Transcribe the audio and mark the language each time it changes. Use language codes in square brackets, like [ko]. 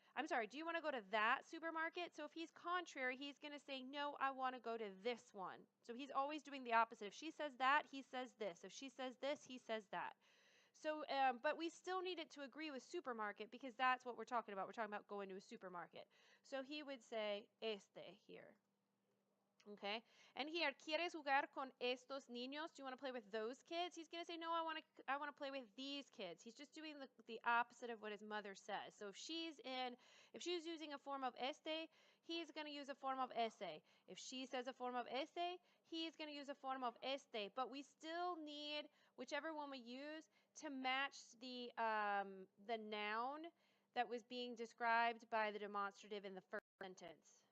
[en] I'm sorry, do you want to go to that supermarket? So if he's contrary, he's going to say, no, I want to go to this one. So he's always doing the opposite. If she says that, he says this. If she says this, he says that. So, but we still need it to agree with supermarket, because that's what we're talking about. We're talking about going to a supermarket. So he would say este here. Okay, and here, [es] ¿quieres jugar con estos niños? [en] Do you want to play with those kids? He's going to say, no, I want to play with these kids. He's just doing the opposite of what his mother says. So if she's using a form of este, he's going to use a form of ese. If she says a form of ese, he's going to use a form of este. But we still need whichever one we use to match the noun that was being described by the demonstrative in the first sentence.